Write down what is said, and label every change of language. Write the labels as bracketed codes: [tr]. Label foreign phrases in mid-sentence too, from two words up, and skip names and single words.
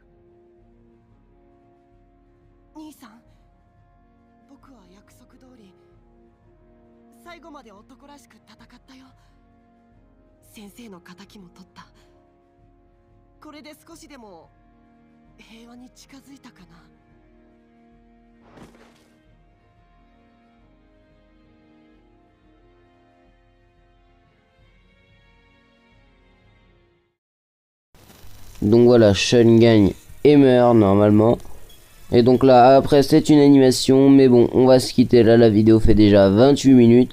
[ja] 兄さん、僕は約束通り最後まで男らしく戦ったよ。先生の仇も取った。これで少しでも平和に近づいたかな。 [fr] Donc voilà, Sean gagne et meurt normalement. Et donc là, après c'est une animation, mais bon, on va se quitter là, la vidéo fait déjà 28 minutes.